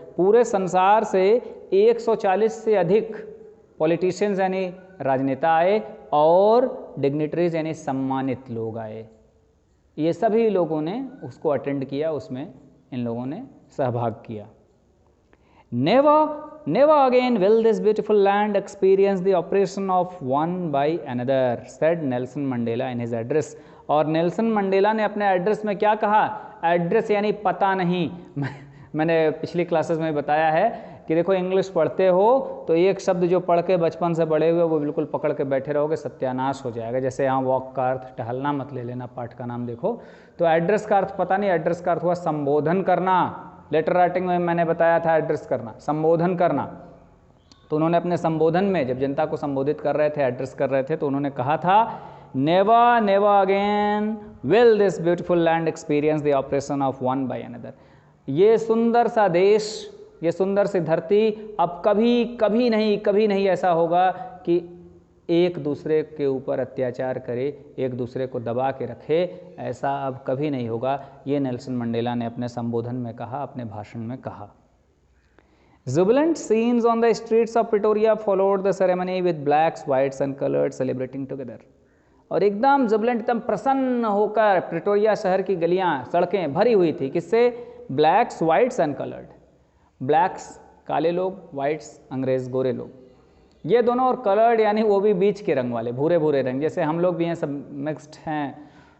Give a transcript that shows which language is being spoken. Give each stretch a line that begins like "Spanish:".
Hindi: पूरे संसार से 140 से अधिक पॉलिटिशियंस यानी राजनेता आए और डिग्निटरीज यानी सम्मानित लोग आए। ये सभी लोगों ने उसको अटेंड किया, उसमें इन लोगों ने सहभाग किया।
English: Never again will this beautiful land experience the oppression of one by another, said Nelson Mandela in his address.
Hindi: और नेल्सन मंडेला ने अपने एड्रेस में क्या कहा? एड्रेस यानी पता नहीं। मैंने पिछली क्लासेस में बताया है कि देखो इंग्लिश पढ़ते हो तो एक शब्द जो पढ़ के बचपन से बड़े हुए वो बिल्कुल पकड़ के बैठे रहोगे, सत्यानाश हो जाएगा। जैसे यहाँ वॉक का अर्थ टहलना मत ले लेना, पाठ का नाम देखो। तो एड्रेस का अर्थ पता नहीं, एड्रेस का अर्थ हुआ संबोधन करना। लेटर राइटिंग में मैंने बताया था एड्रेस करना, संबोधन करना। तो उन्होंने अपने संबोधन में जब जनता को संबोधित कर रहे थे, एड्रेस कर रहे थे, तो उन्होंने कहा था,
English: Never again will this beautiful land experience the operation of one by another.
Hindi: ये सुंदर सा देश, ये सुंदर सी धरती अब कभी नहीं ऐसा होगा कि एक दूसरे के ऊपर अत्याचार करे, एक दूसरे को दबा के रखे, ऐसा अब कभी नहीं होगा। ये नेल्सन मंडेला ने अपने संबोधन में कहा, अपने भाषण में कहा।
English: Jubilant scenes on the streets of Pretoria followed the ceremony with blacks, whites and coloreds celebrating together.
Hindi: और एकदम जुबिलेंट, एकदम प्रसन्न होकर प्रिटोरिया शहर की गलियां, सड़कें भरी हुई थी। किससे?
English: Blacks, whites and coloured.
Hindi: Blacks काले लोग, वाइट्स अंग्रेज गोरे लोग, ये दोनों, और कलर्ड यानी वो भी बीच के रंग वाले, भूरे भूरे रंग, जैसे हम लोग भी हैं, सब मिक्स्ड हैं।